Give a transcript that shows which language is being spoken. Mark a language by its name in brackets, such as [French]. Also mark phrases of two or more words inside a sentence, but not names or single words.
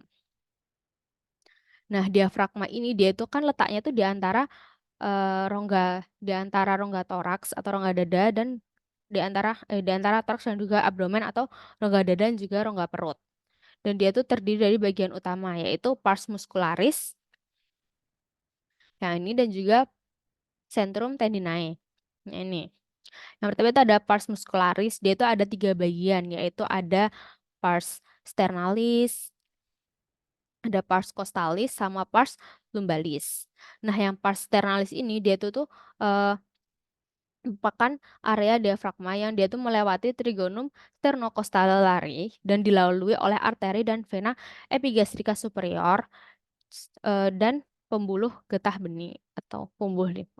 [Indonesian] Nah, diafragma ini dia itu kan letaknya tuh di antara rongga toraks atau rongga dada dan di antara toraks dan juga abdomen atau rongga dada dan juga rongga perut. Dan dia tuh terdiri dari bagian utama yaitu [Latin] pars muscularis [Indonesian] yang ini dan juga [Latin] centrum tendinae. [Indonesian] Nah, ini. Yang pertama itu ada [Latin] pars muscularis, [Indonesian] dia itu ada 3 bagian yaitu ada [Latin] pars sternalis, [Indonesian] ada [Latin] pars costalis [Indonesian] sama [Latin] pars lumbalis. [Indonesian] Nah, yang [Latin] pars sternalis [Indonesian] ini dia itu tuh, eee, merupakan area diafragma yang dia tuh melewati [Latin] trigonum sternocostale [Indonesian] dan dilalui oleh arteri dan vena epigastrika superior dan pembuluh getah benih atau pembuluh limf.